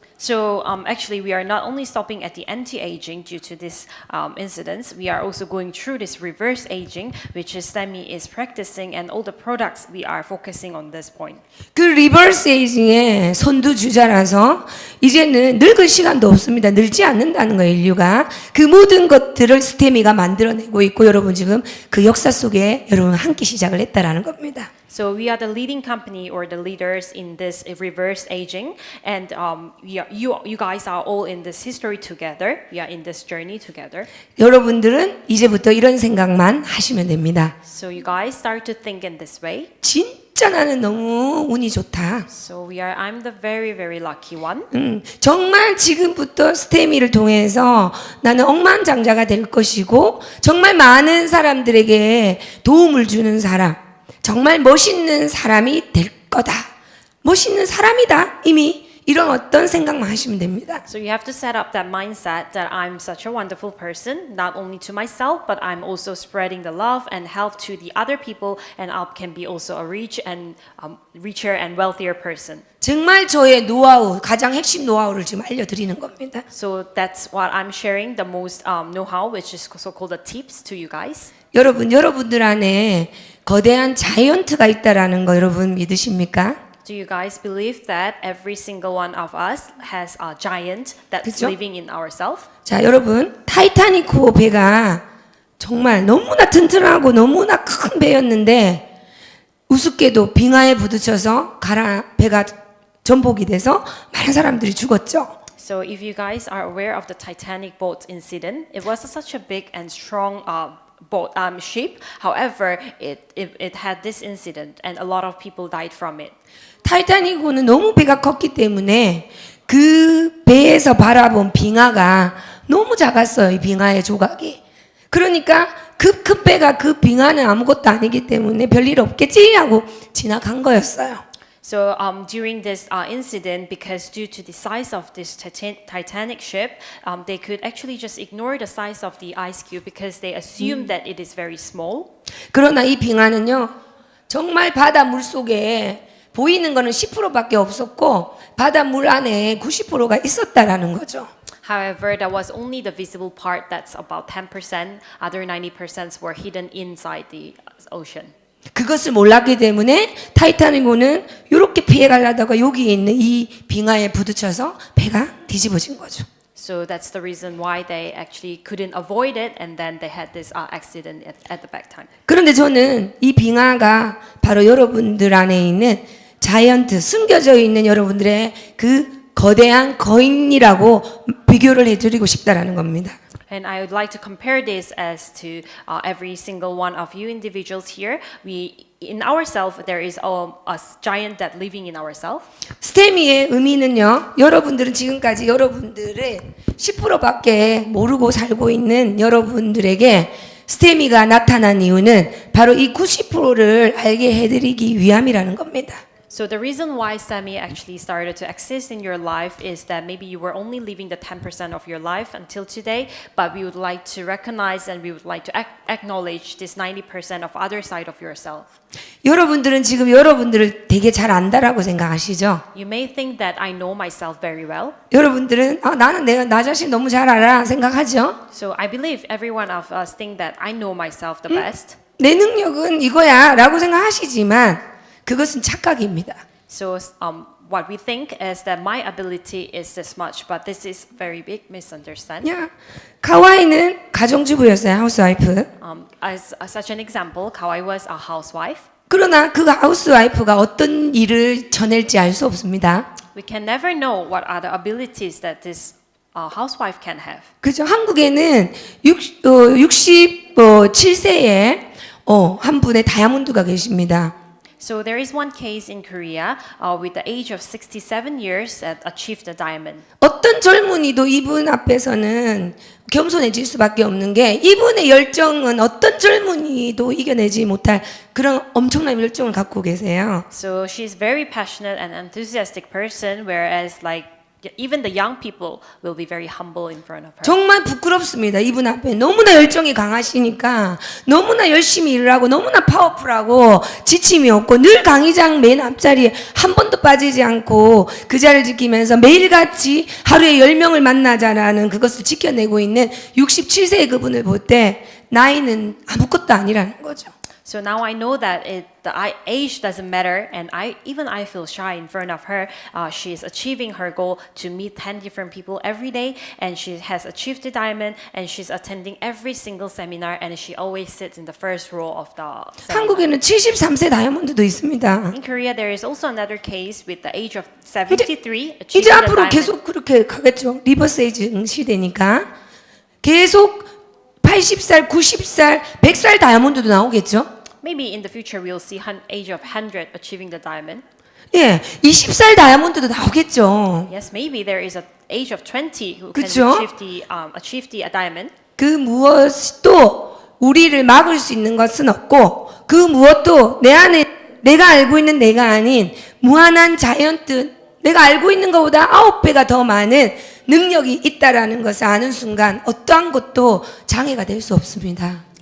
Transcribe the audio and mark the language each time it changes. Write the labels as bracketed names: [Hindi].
[English] So actually, we are not only stopping at the anti-aging due to this incidents, we are also going through this reverse aging, which is STEMI is practicing, and all the products we are focusing on this point. [Korean] 그 리버스 에이징의 선두주자라서 이제는 늙을 시간도 없습니다. 늙지 않는다는 거예요, 인류가. 그 모든 것들을 스테미가 만들어내고 있고 여러분 지금 그 역사 속에 여러분 함께 시작을 했다라는 겁니다. [English] So we are the leading company or the leaders in this reverse aging, and you guys are all in this history together. We are in this journey together. [Korean] 여러분들은 이제부터 이런 생각만 하시면 됩니다. [English] So you guys start to think in this way. [Korean] 진짜 나는 너무 운이 좋다. [English] So I'm the very, very lucky one. [Korean] 정말 지금부터 스테미를 통해서 나는 억만장자가 될 것이고 정말 많은 사람들에게 도움을 주는 사람, 정말 멋있는 사람이 될 거다. 멋있는 사람이다. 이미 이런 어떤 생각만 하시면 됩니다. [English] So you have to set up that mindset that I'm such a wonderful person, not only to myself, but I'm also spreading the love and help to the other people, and I can be also a richer and wealthier person. [Korean] 정말 저의 노하우, 가장 핵심 노하우를 지금 알려드리는 겁니다. [English] So that's what I'm sharing, the most know-how, which is so-called the tips to you guys. [Korean] 여러분들 안에 거대한 자이언트가 있다라는 거 여러분 믿으십니까? [English] Do you guys believe that every single one of us has a giant that's [Korean] 그죠? [English] living in ourselves? [Korean] 자, 여러분, 타이타닉호 배가 정말 너무나 튼튼하고 너무나 큰 배였는데 우습게도 빙하에 부딪혀서 배가 전복이 돼서 많은 사람들이 죽었죠. [English] So if you guys are aware of the Titanic boat incident, it was such a big and strong ship. However, it had this incident and a lot of people died from it. [Korean] 타이타닉호는 너무 배가 컸기 때문에 그 배에서 바라본 빙하가 너무 작았어요. 이 빙하의 조각이. 그러니까 그 큰 배가 그 빙하는 아무것도 아니기 때문에 별일 없겠지 하고 지나간 거였어요. [English] So during this incident, because due to the size of this Titanic ship, they could actually just ignore the size of the ice cube because they assumed that it is very small. [Korean] 그러나 이 빙하는요, 정말 바다 물 속에 보이는 거는 10%밖에 없었고 바닷물 안에 90%가 있었다라는 거죠. [English] However, that was only the visible part. That's about 10%. Other 90% were hidden inside the ocean. [Korean] 그것을 몰랐기 때문에 타이타닉호는 이렇게 피해가려다가 여기 있는 이 빙하에 부딪혀서 배가 뒤집어진 거죠. [English] So that's the reason why they actually couldn't avoid it, and then they had this accident at the back time. [Korean] 그런데 저는 이 빙하가 바로 여러분들 안에 있는 자이언트, 숨겨져 있는 여러분들의 그 거대한 거인이라고 비교를 해드리고 싶다라는 겁니다. [English] And I would like to compare this as to every single one of you individuals here. In ourselves, there is a giant that living in ourselves. [Korean] 스테미의 의미는요, 여러분들은 지금까지 여러분들의 10%밖에 모르고 살고 있는 여러분들에게 스테미가 나타난 이유는 바로 이 90%를 알게 해드리기 위함이라는 겁니다. [English] So the reason why Stemey actually started to exist in your life is that maybe you were only living the 10% of your life until today, but we would like to recognize and we would like to acknowledge this 90% of other side of yourself. [Korean] 여러분들은 지금 여러분들을 되게 잘 안다라고 생각하시죠? [English] You may think that I know myself very well. [Korean] 여러분들은 나는 나 자신 너무 잘 알아 생각하죠? [English] So I believe every one of us think that I know myself the best. [Korean] 내 능력은 이거야 라고 생각하시지만 그것은 착각입니다. [English] So what we think is that my ability is this much, but this is very big misunderstanding. [Korean] 야, 카와이는 가정주부였어요, 하우스와이프. [English] As such an example, Kawai was a housewife. [Korean] 그러나 그 하우스와이프가 어떤 일을 쳐낼지 알 수 없습니다. [English] We can never know what are the abilities that this housewife can have. [Korean] 그죠? 한국에는 67세에 한 분의 다이아몬드가 계십니다. [English] So there is one case in Korea with the age of 67 years that achieved the diamond. [Korean] 어떤 젊은이도 이분 앞에서는 겸손해질 수밖에 없는 게 이분의 열정은 어떤 젊은이도 이겨내지 못할 그런 엄청난 열정을 갖고 계세요. [English] So she's very passionate and enthusiastic person, whereas like even the young people will be very humble in front of her. [Korean] 정말 부끄럽습니다. 이분 앞에 너무나 열정이 강하시니까 너무나 열심히 일을 하고 너무나 파워풀하고 지침이 없고 늘 강의장 맨 앞자리에 한 번도 빠지지 않고 그 자리를 지키면서 매일같이 하루에 10명을 만나자라는 그것을 지켜내고 있는 67세의 그분을 볼 때 나이는 아무것도 아니라는 거죠. [English] So now I know that the age doesn't matter, and I feel shy in front of her. She is achieving her goal to meet 10 different people every day, and she has achieved the diamond, and she's attending every single seminar, and she always sits in the first row of the seminar. [Korean] 한국에는 73세 다이아몬드도 있습니다. [English] In Korea, there is also another case with the age of 73 [Korean] 이제 [English] achieving the [Korean] 앞으로 [English] diamond. [Korean] 계속 그렇게 가겠죠. 리버스 에이징 시대니까 계속 80살, 90살, 100살 다이아몬드도 나오겠죠. [English] Maybe in the future we'll see age of 100 achieving the diamond. [Korean] 예, 20살 다이아몬드도 나오겠죠. [English] Yes, maybe there is an age of 20 who [Korean] 그쵸? [English] can achieve the diamond. [Korean] 그 무엇도 우리를 막을 수 있는 것은 없고 그 무엇도 내 안에 내가 알고 있는 내가 아닌 무한한 자이언트, 내가 알고 있는 것보다 9배가 더 많은 능력이 있다라는 것을 아는 순간 어떠한 것도 장애가 될 수 없습니다.